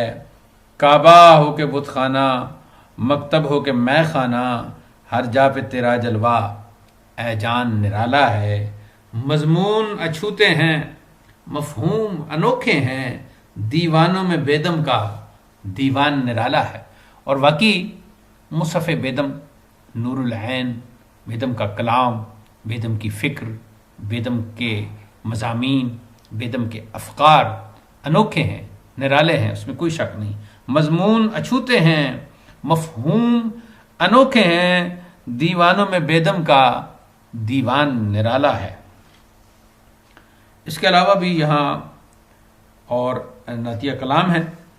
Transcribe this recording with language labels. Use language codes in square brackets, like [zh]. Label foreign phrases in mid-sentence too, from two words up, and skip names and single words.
[ur] کعبہ ہو کے بت خانہ، مکتب ہو کے مے خانہ، ہر جا پہ تیرا جلوہ اے جان نرالا ہے۔ مضمون اچھوتے ہیں، مفہوم انوکھے ہیں، دیوانوں میں بیدم کا دیوان نرالا ہے۔ اور واقعی مصحف بیدم نور العین، بیدم کا کلام، بیدم کی فکر، بیدم کے مضامین، بیدم کے افکار انوکھے ہیں، نرالے ہیں، اس میں کوئی شک نہیں۔ مضمون اچھوتے ہیں، مفہوم انوکھے ہیں، دیوانوں میں بیدم کا دیوان نرالا ہے۔ اس کے علاوہ بھی یہاں اور نعتیہ کلام ہے۔